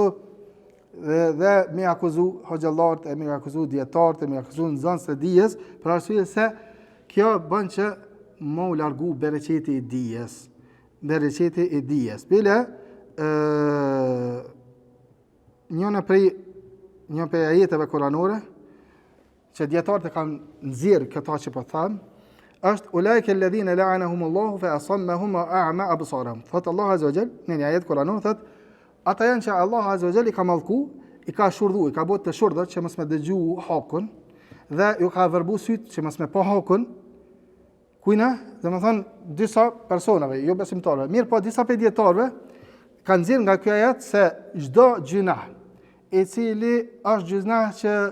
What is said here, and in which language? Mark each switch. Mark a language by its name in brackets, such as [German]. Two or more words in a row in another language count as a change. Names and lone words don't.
[Albanian] Dhe me akuzu hoxhallarët, me akuzu dietarët, me akuzu nxënësit e dijes, për arsye se kjo bën që më u largu bereqeti i dijes. Bereqeti i dijes. Bile një prej ajeteve kuranore që dietarët e kanë nxjerrë këto që po them, është [Arabic] أولئك الذين لعنهم الله فأصمهم وأعمى أبصارهم. [Albanian] Thot Allah [Arabic] عز وجل, [Albanian] në një ajet kuranor thot ata janë që Allah [Arabic] عز وجل [Albanian] i ka mallku, i ka shurdhu, i ka bërë të shurdhër që mos me dëgju hakun dhe ju ka vërbu sytë që mos me pa hakun. Kujna, dhe më thonë disa personave, jo besimtarve, mirë po disa për djetarve kanë nxjerrë nga kjo ajet se çdo gjunah i cili është gjunah që